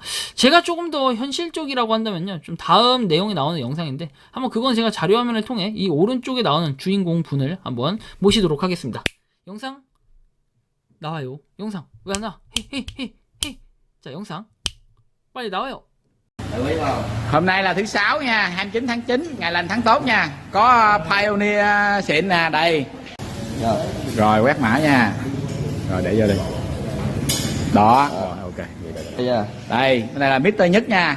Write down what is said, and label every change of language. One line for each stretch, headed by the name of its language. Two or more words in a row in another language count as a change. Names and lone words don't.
Korean: 제가 조금 더 현실적이라고 한다면요, 좀 다음 내용이 나오는 영상인데 한번 그건 제가 자료화면을 통해 이 오른쪽에 나오는 주인공 분을 한번 모시도록 하겠습니다. 영상 나와요. 영상 왜 안 나와? 헤헤헤헤. 자, 영상 빨리 나와요.
Vietnamese: Hôm nay là thứ sáu nha, 29 tháng 9, ngày lành tháng tốt nha. Có Pioneer xịn nè, đây. Rồi quét mã nha. Rồi để vô đi. Đó, rồi ok. Đây, cái này là Mr. Nhất nha.